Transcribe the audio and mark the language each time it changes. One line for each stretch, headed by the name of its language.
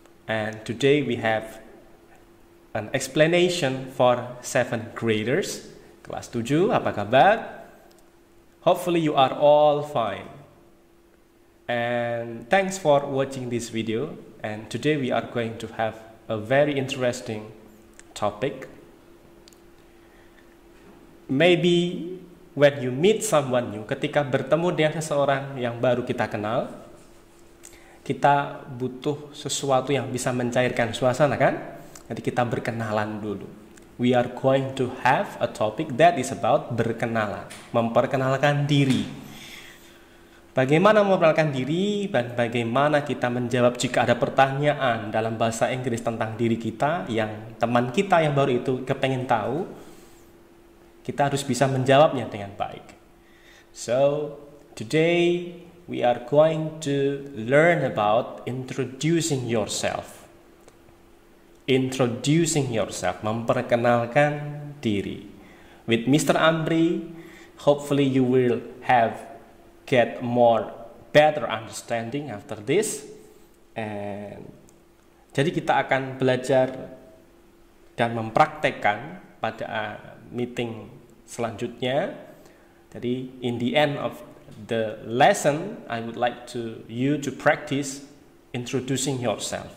English: And today we have an explanation for 7th graders.
Indonesian: Kelas 7, apa kabar?
English: Hopefully you are all fine. And thanks for watching this video. And today we are going to have a very interesting topic. Maybe when you meet someone new,
Indonesian: ketika bertemu dengan seseorang yang baru kita kenal, kita butuh sesuatu yang bisa mencairkan suasana, kan? Jadi kita berkenalan dulu.
English: We are going to have a topic that is about
Indonesian: berkenalan, memperkenalkan diri. Bagaimana memperkenalkan diri dan bagaimana kita menjawab jika ada pertanyaan dalam bahasa Inggris tentang diri kita yang teman kita yang baru itu kepengen tahu. Kita harus bisa menjawabnya dengan baik.
English: So, today we are going to learn about introducing yourself. Introducing yourself,
Indonesian: memperkenalkan diri.
English: With Mr. Amri, hopefully you will get better understanding after this.
Indonesian: And jadi kita akan belajar dan mempraktekkan pada meeting selanjutnya.
English: Jadi in the end of the lesson, I would like you to practice introducing yourself.